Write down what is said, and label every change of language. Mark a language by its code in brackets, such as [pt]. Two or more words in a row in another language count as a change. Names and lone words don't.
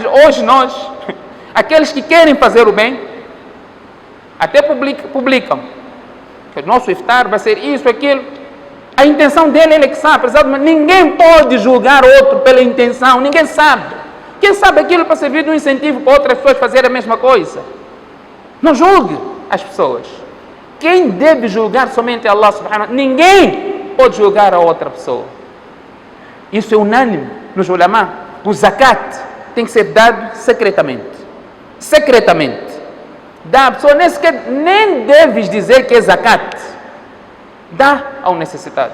[pt] Hoje nós, aqueles que querem fazer o bem, até publicam que o nosso iftar vai ser isso, aquilo. A intenção dele ele é que sabe, mas ninguém pode julgar outro pela intenção, ninguém sabe. Quem sabe aquilo para servir de um incentivo para outras pessoas fazerem a mesma coisa? Não julgue as pessoas. Quem deve julgar somente é Allah [ar] سبحانه وتعالى. [pt] Ninguém pode julgar a outra pessoa. Isso é unânime nos ulama. O zakat tem que ser dado secretamente. Secretamente. Dá a pessoa nem deves dizer que é zakat. Dá ao necessitado.